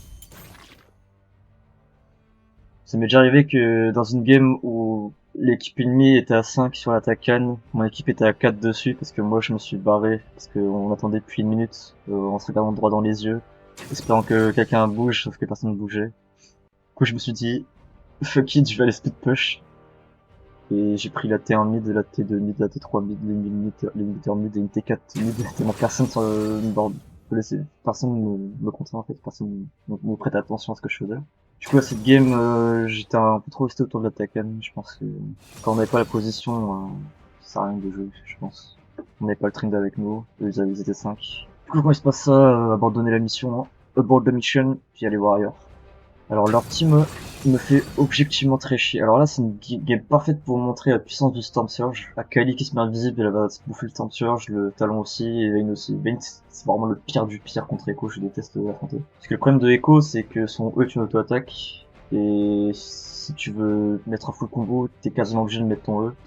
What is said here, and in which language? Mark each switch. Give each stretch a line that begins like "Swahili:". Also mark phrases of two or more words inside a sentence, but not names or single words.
French: Ça m'est déjà arrivé que dans une game où l'équipe ennemie était à 5 sur l'attaque Cannes, mon équipe était à 4 dessus parce que moi je me suis barré parce qu'on attendait depuis une minute en se regardant droit dans les yeux, espérant que quelqu'un bouge sauf que personne ne bougeait. Du coup je me suis dit
English: fuck it,
French: je vais aller
English: split push.
French: Et j'ai pris la T1 mid, la T2 mid, la T3 mid, l'inhibiteur mid et une T4 mid, tellement personne sur le board personne me contraint en fait, personne me prête attention à ce que je faisais. Du coup à cette game, j'étais un peu trop resté autour de l'attaque, je pense que quand on n'avait pas la position, ça sert à rien de jouer, je pense. On n'avait pas le trend avec nous, eux ils étaient 5. Du coup quand il se passe ça, abandonner la mission,
English: abort the mission, puis aller voir ailleurs.
French: Alors leur team me fait objectivement très chier. Alors là c'est une game parfaite pour montrer la puissance du Storm Surge. Akali qui se met invisible, elle va se bouffer le Storm Surge, le talon aussi, et Vayne aussi. Vayne c'est vraiment le pire du pire contre Echo, je déteste l'affronter. Parce que le problème de Echo c'est que son E est une auto-attaque, et si tu veux mettre un full combo, t'es quasiment obligé de mettre ton E.